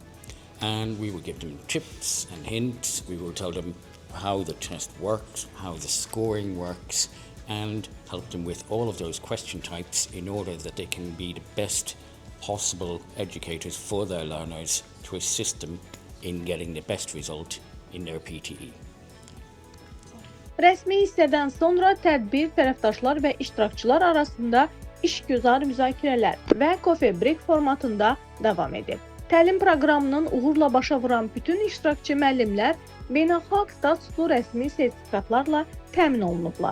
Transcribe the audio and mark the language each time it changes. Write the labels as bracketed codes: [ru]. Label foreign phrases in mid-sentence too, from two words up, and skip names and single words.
[en] And we will give them tips and hints. We will tell them how the test works, how the scoring works, and help them with all of those question types in order that they can be the best possible educators for their learners to assist them in getting the best result in their PTE. [az] Rəsmi hissədən sonra tədbir tərəfdaşlar və iştirakçılar arasında işgüzar müzakirələr və [en] coffee break [az] formatında davam edib. Təlim proqramının uğurla başa vuran bütün iştirakçı müəllimlər beynəlxalq statuslu rəsmi sertifikatlarla təmin olunublar.